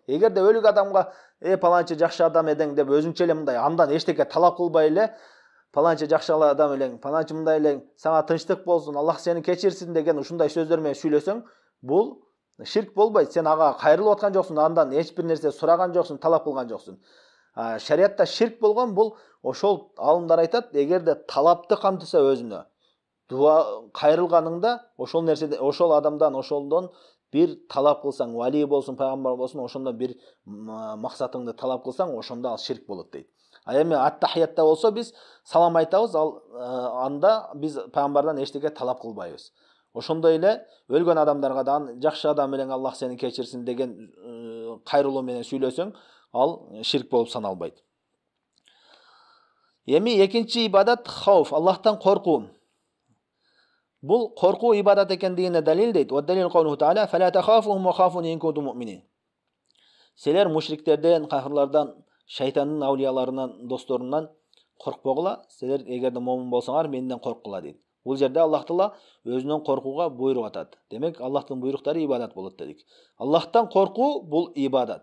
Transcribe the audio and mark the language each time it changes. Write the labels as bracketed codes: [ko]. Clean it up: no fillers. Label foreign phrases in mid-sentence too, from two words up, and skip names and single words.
[ky] Эгерде өлүк адамга паланчы жакшы адам эдең деп өзүнчө эле мындай андан эчтеке талап кылбай эле Паланча жакшы адам элең, паланча мындай элең, сага тынчтык болсун, Аллах сени кечирсин деген ушундай сөздөр менен сүйлөсөң, бул ширк болбойт. Сен ага кайрылып аткан жоксуң, андан эч бир нерсе сураган жоксуң, талап кылган жоксуң. Шариатта ширк болгон бул ошол алымдар айтат, эгерде талапты камтыса өзүнө, дуа кайрылганыңда ошол нерседе, ошол адамдан, ошолдон бир талап кылсаң, вали болсун, пайгамбар болсун, ошондо бир максатыңды талап кылсаң, ошондо ал ширк болот дейди. Эми ат-тахиятта болсо биз салам айтабыз, ал анда биз пайгамбардан эчтеке талап кылбайбыз. Ошондой эле өлгөн адамдарга да жакшы адам менен Аллах сени кечирсин деген кайрылуу менен сүйлөсөң, ал ширк болуп саналбайт. Эми экинчи ибадат хауф, Аллахтан коркуу. Бул коркуу ибадат экендигине далил дейт. [ar] والدليل قوله تعالى فلا تخافوهم وخافون إن كنتم مؤمنين." [ky] Силер мушриктерден, кафирлардан, шайтандын аулияларынан, досторунан коркпогула. Силер эгерде момун болсоңар, менден корккула дейт. Бул жерде Аллах Таала өзүнөн коркууга буйрук атат. Демек, Аллахтын буйруктары ибадат болот дедик. Аллахтан коркуу бул ибадат.